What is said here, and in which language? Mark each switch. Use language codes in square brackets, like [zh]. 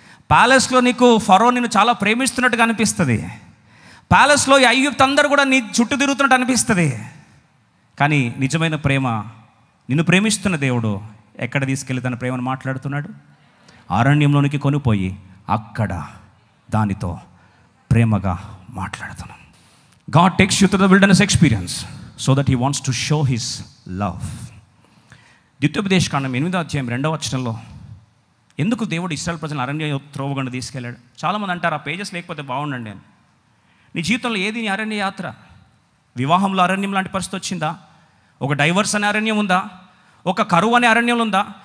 [te] ప్యాలెస్లో నీకు ఫరో నిన్ను చాలా ప్రేమిస్తున్నట్టుగా అనిపిస్తుంది. ప్యాలెస్లో ఈ ఐగుప్తు అందరూ కూడా నీ చుట్టూ తిరుగుతున్నట్టు అనిపిస్తుంది. కానీ నిజమైన ప్రేమ, నిన్ను ప్రేమిస్తున్న దేవుడు ఎక్కడ తీసుకెళ్ళి తన ప్రేమను మాట్లాడుతున్నాడు? అరణ్యంలోనికి కొనిపోయి అక్కడ దానితో ప్రేమగా మాట్లాడుతున్నాం. [en] God takes you to the wilderness experience so that He wants to show His love. [te] ద్వితీయోపదేశకాండం 8వ అధ్యాయం 2వ వచనంలో ఎందుకు దేవుడు ఇశ్రాయేలు ప్రజలను అరణ్య త్రోవగుండా తీసుకెళ్ళాడు? చాలామంది అంటారు ఆ పేజెస్ లేకపోతే బాగుండండి అని. నీ జీవితంలో ఏది నీ అరణ్య యాత్ర? వివాహంలో అరణ్యం లాంటి పరిస్థితి వచ్చిందా? ఒక డైవర్స్ అనే అరణ్యం ఉందా? ఒక కరువు అనే అరణ్యంలో ఉందా?